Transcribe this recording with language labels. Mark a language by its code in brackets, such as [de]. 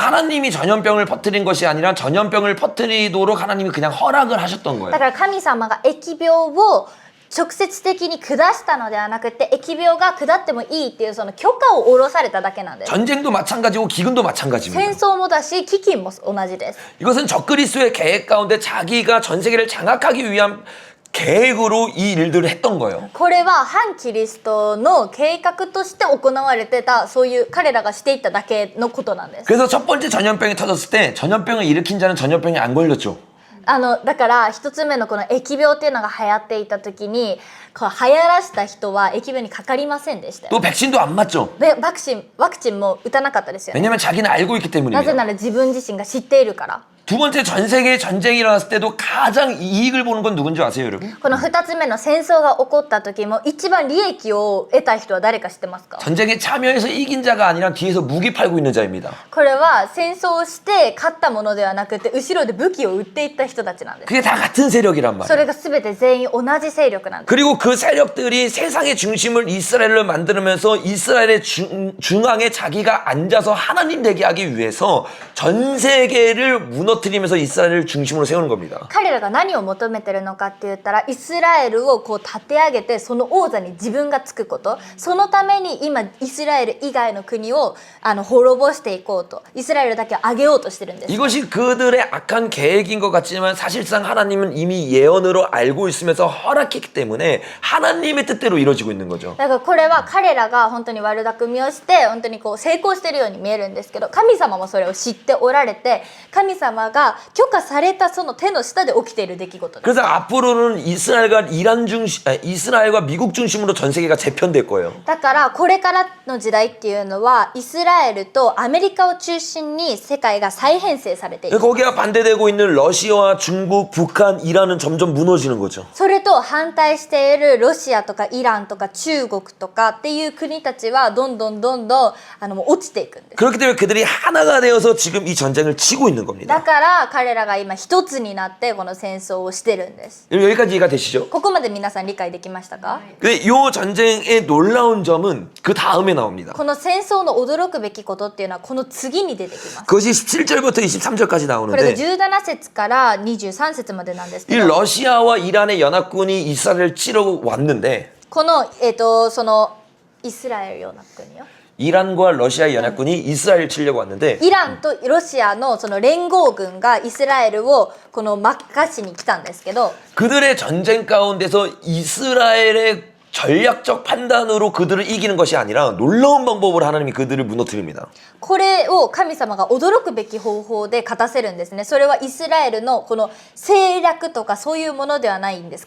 [ko] 그래서 하나님이 전염병을 퍼뜨린 것이 아니라 전염병을 퍼뜨리도록 하나님이 그냥 허락을 하셨던 [ja] だから神様が疫病を直接的に下したのではなくて、疫病が下ってもいいっていうその許可を下ろされただけなんです。 [ko] 전쟁도 마찬가지고 기근도 [ja] 戦 [ko] 마찬가지입니다. [ja] 争もだし飢饉も同じです。 [ko] 이것은 적그리스도의 계획 가운데 자기가 전 세계를 장악하기 위한 계획으로 이 일들을 했던 거예요. [ja] これは反キリストの計画として行われてた、そういう彼らがしていっただけのことなんです。 [ko] 그래서 첫 번째 전염병이 터졌을 때 전염병을 일으킨 자는 전염병이 안 걸렸죠. [ja] だから一つ目のこの疫病っていうのが流行っていた時に、こう流行らした人は疫病にかかりませんでしたよ。 [ko] 또 백신도 안 맞죠. [ja] でワクチンも打たなかったですよね。 [ko] 왜냐면 자기는 알고 있기 [ja] なぜ [ko] 때문입니다. [ja] なら自分自身が知っているから。 [ko] 두 번째 전 세계에 전쟁이 일어났을 때도 가장 이익을 보는 건 누군지 아세요, 여러분? [ja] この2つ目の戦争が起こった時も一番利益を得た人は誰か知ってますか？ [ko] 전쟁에 참여해서 이긴 자가 아니라 뒤에서 무기 팔고 있는 자입니다. [ja] これは戦争をして勝ったものではなくて、後ろで武器を売っていった人たちなんです。 [ko] 그게 다 같은 세력이란 [ja] そ [ko] 말이에요. [ja] れが全て全員同じ勢力なんです。 [ko] 그리고 그 세력들이 세상의 중심을 이스라엘로 만들면서 이스라엘의 중앙에 자기가 앉아서 하나님 되게 하기 위해서 전 세계를 무너뜨리면서 이스라엘을 중심으로 세우는 겁니다. [ja] 彼らが何を求めてるのかって言ったら、イスラエルをこう立て上げてその王座に自分がつくこと、そのために今イスラエル以外の国を滅ぼしていこうと、イスラエルだけを上げようとしてるんです。 [ko] 이것이 그들의 악한 계획인 것 같지만 사실상 하나님은 이미 예언으로 알고 있으면서 허락했기 때문에 하나님의 뜻대로 이루어지고 있는 거죠. [ja] だからこれは彼らが本当に悪巧みをして本当にこう成功してるように見えるんですけど、神様もそれを知っておられて、神様が許可されたその手の下で起きている出来事です。 [ko] 그래서 앞으로는 이스라엘과 미국 중심으로 전 세계가 재편될 거예요. [ja] だからこれからの時代っていうのはイスラエルとアメリカを中心に世界が再編成されている。 [ko] 거기와 반대되고 있는 러시아와 중국, 북한, 이란은 점점 무너지는 거죠. [ja] それと反対しているロシアとかイランとか中国とかっていう国たちはどんどんもう落ちていくんです。 [ko] 그렇기 때문에 그들이 하나가 되어서 지금 이 전쟁을 치고 있는 [ja] だ [ko] 겁니다. [ja] から彼らが今一つになってこの戦争をしてるんです。 [ko] 여기까지 이해가 되시죠? [ja] ここまで皆さん理解できましたか？ [ko] 근데 이 전쟁의 놀라운 점은 그 다음에 나옵니다. [ja] この戦争の驚くべきことっていうのはこの次に出てきます。 [ko] 그것이 17절부터 23절까지 [ja] これが [ko] 나오는데 [ja] 17節から23節までなんです [ko] 이 [ja] けど、 [ko] 러시아와 이란의 연합군이 이스라엘을 치러 왔는데 [ja] このそのイスラエルような国よ。 [ko] 이란과 러시아의 연합군이 이스라엘을 치려고 왔는데 [ja] イランとロシアのその連合軍がイスラエルをこの任しに来たんですけど、 [ko] 그들의 전쟁 가운데서 이스라엘의 전략적 판단으로 그들을 이기는 것이 아니라 놀라운 방법으로 하나님이 그들을 무너뜨립니다. [ja] これを神様が驚くべき方法で勝たせるんですね。それはイスラエルのこの政略とかそういうものではないんです。